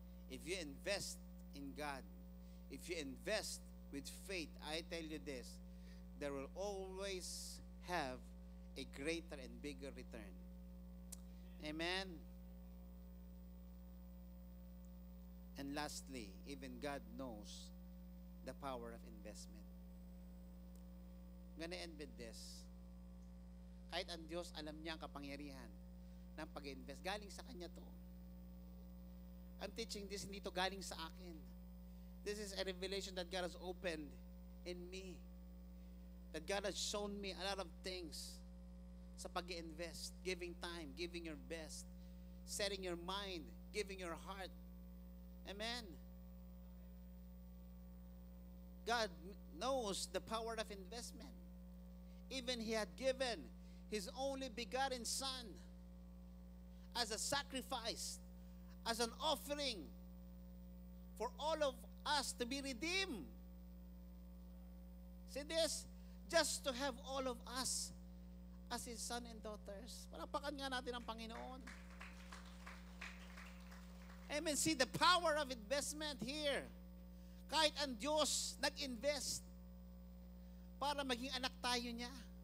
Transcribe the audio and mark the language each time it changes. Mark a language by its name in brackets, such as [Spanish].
[English] If you invest in God, if you invest with faith, I tell you this, there will always have a greater and bigger return. Amen. And lastly, even God knows the power of investment. I'm gonna end with this. [Filipino] Kahit ang Diyos, alam niya ang kapangyarihan ng pag-invest. Galing sa Kanya to. [English] I'm teaching this, [Filipino] hindi to galing sa akin. [English] This is a revelation that God has opened in me. That God has shown me a lot of things [Filipino] sa pag-invest, [English] giving time, giving your best, setting your mind, giving your heart. Amen. God knows the power of investment. Even He had given His only begotten Son as a sacrifice, as an offering for all of us to be redeemed. See this? Just to have all of us as His son and daughters. [Filipino] Palapakan nga natin ang Panginoon. Amen. [English] See the power of investment here. [Filipino] Kahit ang Diyos nag-invest para maging anak tayo niya.